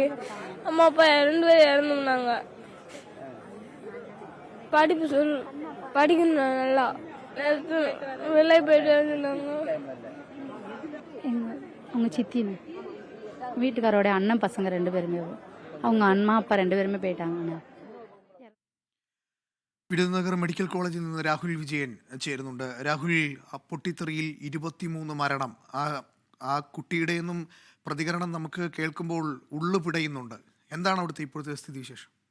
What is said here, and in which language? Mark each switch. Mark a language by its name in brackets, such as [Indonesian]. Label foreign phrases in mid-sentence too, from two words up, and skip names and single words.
[Tamil] அம்மா அப்பா 2 பேர் இறந்துனாங்க. படிக்கணும் நல்லா. வெளியே போயிட்டு இருந்தாங்க. அவங்க சித்தின்னு வீட்டுக்காரோட அண்ணன் பசங்க 2 பேருமே, அவங்க அம்மா அப்பா 2 பேருமே പോയിട്ടാണ്. [Malayalam] വിരുദനഗർ മെഡിക്കൽ കോളേജിൽ നിന്ന് രാഹുൽ വിജയൻ ചേരുന്നുണ്ട്. രാഹുൽ, പൊട്ടിത്തെറിയിൽ 23 മരണം. ആ കുട്ടിയുടെയൊന്നും പ്രതികരണം നമുക്ക് കേൾക്കുമ്പോൾ ഉള്ളു പിടയുന്നുണ്ട്. എന്താണ് അവിടുത്തെ ഇപ്പോഴത്തെ സ്ഥിതി വിശേഷം?